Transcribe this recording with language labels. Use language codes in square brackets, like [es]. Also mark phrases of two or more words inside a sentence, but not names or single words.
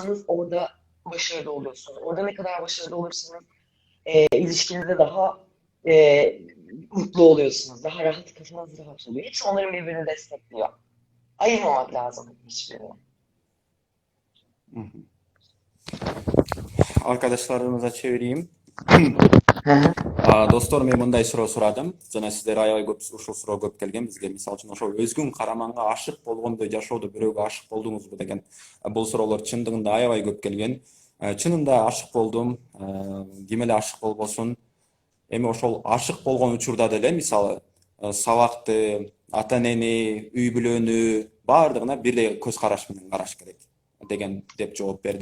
[tr] olursanız orada başarılı oluyorsunuz. Orada ne kadar başarılı olursanız ilişkinizde daha e, mutlu oluyorsunuz. Daha rahat, kafanız rahat oluyor. Hepsi onların birbirini destekliyor. Ayırmamak lazım hiçbirini. Hı hı. Arkadaşlarımıza çevireyim. Hı hı. [ky] Достор, мен мындай суроо сурадым. Жана сиздер аябай көп ушул суроо көп келген бизге. Мисалы үчүн ошол өзгүң караманга ашык болгондой жашоодо бирөөгө ашык болдуңузбу деген бул суроолор чындыгында аябай көп келген. Чынында ашык болдум. Ким эле ашык болбосун. Эми ошол ашык болгон учурда деле мисалы сабакты, ата энени, үй бүлөнү баардыгына бирдей көз караш менен караш керек деп жооп берди.